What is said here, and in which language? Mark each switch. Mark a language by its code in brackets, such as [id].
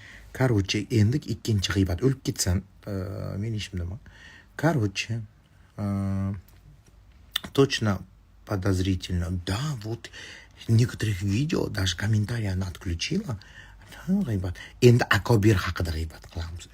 [uz] Короче, endi ikkinchi g'iybat. O'lib ketsan, men ishimdami? [ru] Короче, точно подозрительно. Да, вот некоторых видео, даже комментарии она отключила. [uz] G'iybat. Endi akobir haqida g'iybat qilamiz.